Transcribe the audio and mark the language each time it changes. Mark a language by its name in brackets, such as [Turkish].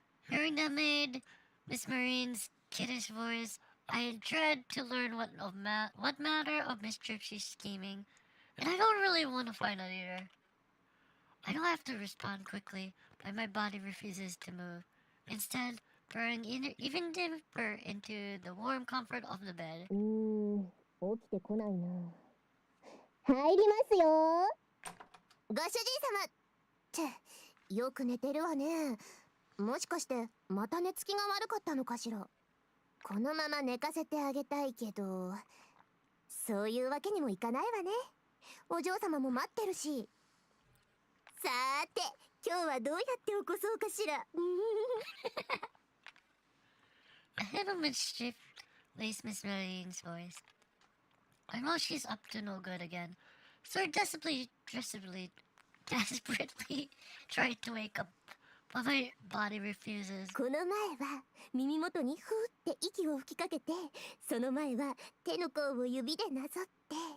[English] Hearing that maid, Miss Marine's kiddish voice, I dread to learn what matter of mischief she's scheming, and I don't really want to find out either. I don't have to respond quickly, but my body refuses to move. Instead, burrowing even deeper into the warm comfort of the bed. [Japanese] 起きてこないな。入りますよ。ご主人様ってよく寝てるわね。もしかしてまた寝つきが悪かったのかしら。このまま寝かせてあげたいけど、そういうわけにもいかないわね。お嬢様も待ってるし。さーて、今日はどうやって起こそうかしら。 [English] A hint of mischief laced Miss Marine's voice. I know she's up to no good again, so I desperately tried to wake up, but my body refuses. [Japanese] この前は耳元にふーって息を吹きかけて、その前は手の甲を指でなぞって。